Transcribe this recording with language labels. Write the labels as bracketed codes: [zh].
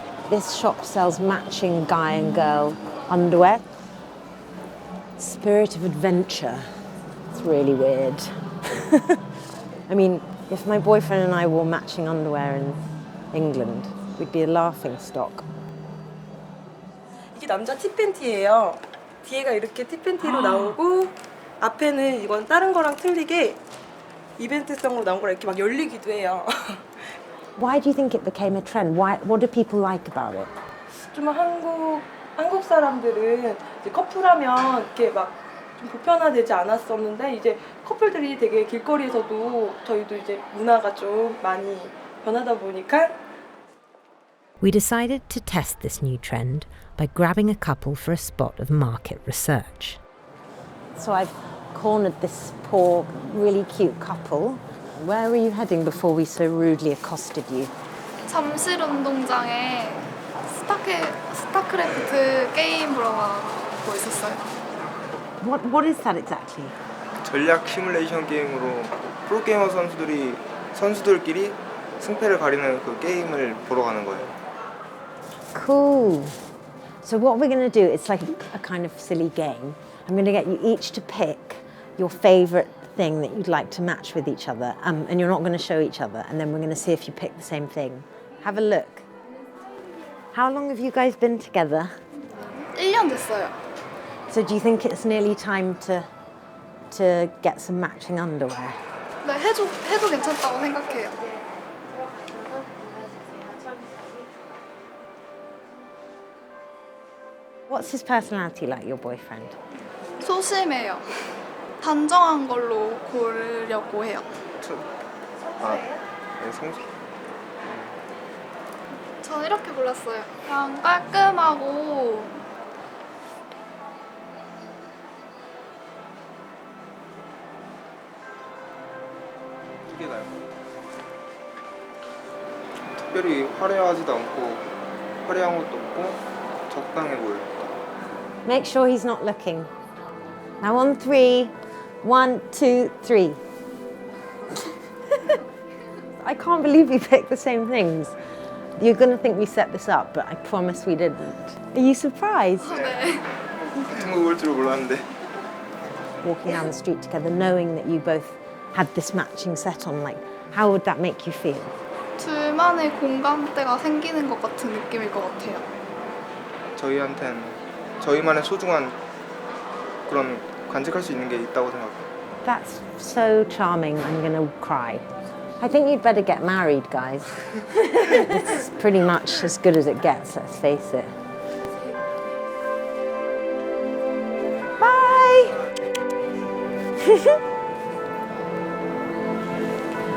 [en] This shop sells matching guy and girl underwear. Spirit of adventure. It's really weird. I mean, if my boyfriend and I wore matching underwear in England, we'd be a laughing stock. [ko] 이게 남자 티팬티예요. 뒤에가 이렇게 티팬티로 나오고 앞에는 이건 다른 거랑 틀리게 이벤트성으로 나온 거라 이렇게 막 열리기도 해요. [en] Why do you think it became a trend? What do people like about it? [ko] 좀 한국 사람들은 이제 커플하면 이렇게 막 좀 보편화되지 않았었는데 이제 커플들이 되게 길거리에서도 저희도 이제 문화가 좀 많이 변하다 보니까 [en] We decided to test this new trend by grabbing a couple for a spot of market research. So I've cornered this poor, really cute couple. Where were you heading before we so rudely accosted you? [ko] 잠실 운동장에 스타크래프트 게임 보러 가고 있었어요. [en] What is that exactly? [ko] 전략 시뮬레이션 게임으로 프로게이머 선수들끼리 승패를 가리는 그 게임을 보러 가는 거예요. [en] Cool. So what we're going to do, it's like a kind of silly game. I'm going to get you each to pick your favourite thing that you'd like to match with each other, and you're not going to show each other, and then we're going to see if you pick the same thing. Have a look. How long have you guys been together? [ko] 1년 됐어요. [en] So do you think it's nearly time to get some matching underwear? [ko] 네, 해도 괜찮다고 생각해요. [en] What's his personality like, your boyfriend? [ko] 소심해요. 단정한 걸로 고르려고 해요. 저는 이렇게 골랐어요. 그냥 깔끔하고 특별히 화려하지도 않고 화려한 것도 없고 적당해 보여요. [en] Make sure he's not looking. Now on 3, 1, 2, 3. I can't believe we picked the same things. You're going to think we set this up, but I promise we didn't. Are you surprised? [ko] 네. 같은 거 볼 줄 몰랐는데. [en] Walking down the street together, knowing that you both had this matching set on, like, how would that make you feel? [ko] 둘만의 공감대가 생기는 것 같은 느낌일 것 같아요. 저희한텐 저희만의 소중한 그런 간직할 수 있는 게 있다고 생각해요. [en] That's so charming. I'm going to cry. I think you'd better get married, guys. It's pretty much as good as it gets, let's face it. Bye!